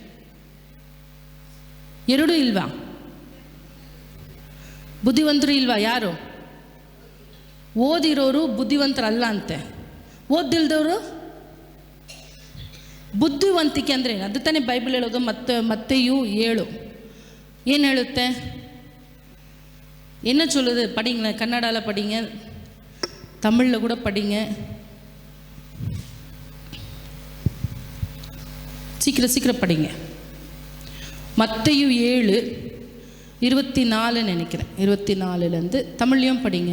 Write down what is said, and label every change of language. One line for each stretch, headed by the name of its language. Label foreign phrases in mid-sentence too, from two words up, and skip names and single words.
Kannada: ಎರಡೂ ಇಲ್ವಾ? ಬುದ್ಧಿವಂತರು ಇಲ್ವಾ? ಯಾರು? ಓದಿರೋರು ಬುದ್ಧಿವಂತರಲ್ಲ ಅಂತೆ, ಓದಿಲ್ದವರು ಬುದ್ಧಿವಂತಿಕೆ ಅಂದರೆ ಅದು ತಾನೇ ಬೈಬಲ್ ಹೇಳೋದು. ಮತ್ತೆಯೂ 7 ಏನು ಹೇಳುತ್ತೆ?
Tamil: என்ன சொல்லுது? படிங்களேன், கன்னடாவில் படிங்க, தமிழில் கூட படிங்க, சீக்கிரம் படிங்க. மத்தேயு 7:24 நினைக்கிறேன், 24லேருந்து தமிழ்லையும் படிங்க.